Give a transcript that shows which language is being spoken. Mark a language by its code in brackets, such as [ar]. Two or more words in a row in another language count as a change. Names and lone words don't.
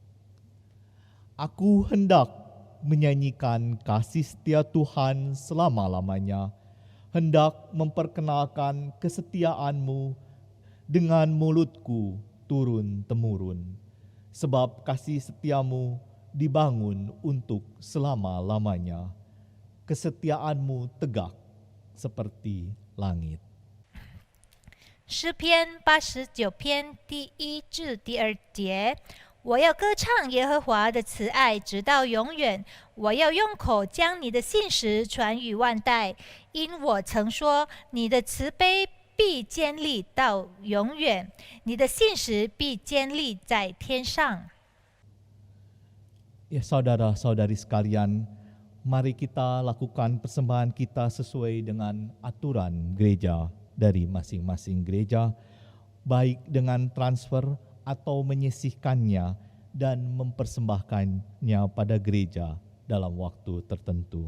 [id] Aku hendak menyanyikan kasih setia Tuhan selama-lamanya, hendak memperkenalkan kesetiaan-Mu dengan mulutku turun-temurun, sebab kasih setia-Mu dibangun untuk selama-lamanya, kesetiaan-Mu tegak seperti langit. [zh] 诗篇89篇第1至第2节，我要歌唱耶和华的慈爱直到永远，我要用口将你的信实传与万代，因我曾说你的慈悲必坚立到永远，你的信实必坚立在天上。 [id] Ya saudara-saudari sekalian, mari kita lakukan persembahan kita sesuai dengan aturan gereja dari masing-masing gereja, baik dengan transfer atau menyisihkannya dan mempersembahkannya pada gereja dalam waktu tertentu.